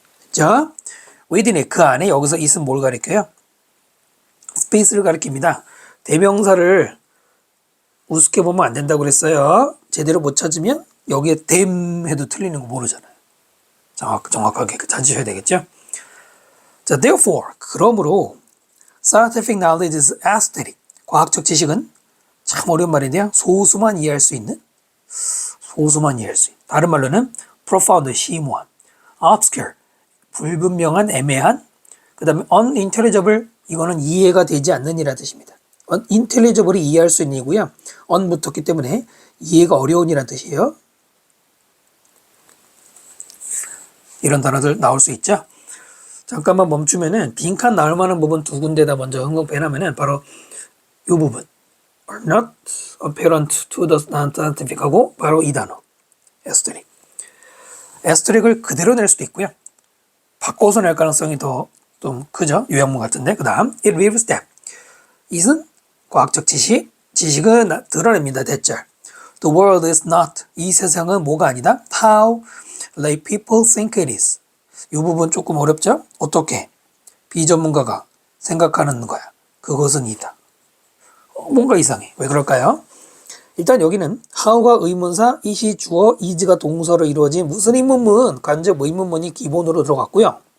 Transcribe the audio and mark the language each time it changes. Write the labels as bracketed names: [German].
[Korean] 자, within 그 안에 여기서 it은 뭘 가리켜요? 스페이스를 가리킵니다. 대명사를 우습게 보면 안 된다고 그랬어요. 제대로 못 찾으면 여기에 them 해도 틀리는 거 모르잖아요. 정확하게 찾으셔야 되겠죠. [English] 자, therefore [Korean] 그러므로 [English] scientific knowledge is aesthetic. [Korean] 과학적 지식은 참 어려운 말인데요. 소수만 이해할 수 있는. 다른 말로는 profound, 심오한, obscure, 불분명한, 애매한, 그 다음에 unintelligible, 이거는 이해가 되지 않는 이라는 뜻입니다. intelligible이 이해할 수 있는 이고요. un 붙었기 때문에 이해가 어려운 이라는 뜻이에요. 이런 단어들 나올 수 있죠. 잠깐만 멈추면은 빈칸 나올 만한 부분 두 군데다 먼저 흥공배나면은 바로 이 부분 [English] are not apparent to the non-scientific [Korean] 하고 바로 이 단어 aesthetic. aesthetic을 그대로 낼 수도 있고요. 바꿔서 낼 가능성이 더 좀 크죠. 요약문 같은데. 그 다음 [English] it reveals that [Korean] it은 과학적 지식은 드러냅니다. 대절. [English] The world is not. [Korean] 이 세상은 뭐가 아니다. [English] How lay people think it is. [Korean] 이 부분 조금 어렵죠? 어떻게 비전문가가 생각하는 거야. 그것은 이다. 뭔가 이상해. 왜 그럴까요? 일단 여기는 how가 의문사, it이 주어, is가 동사로 이루어진 무슨 의문문, 간접 의문문이 기본으로 들어갔고요.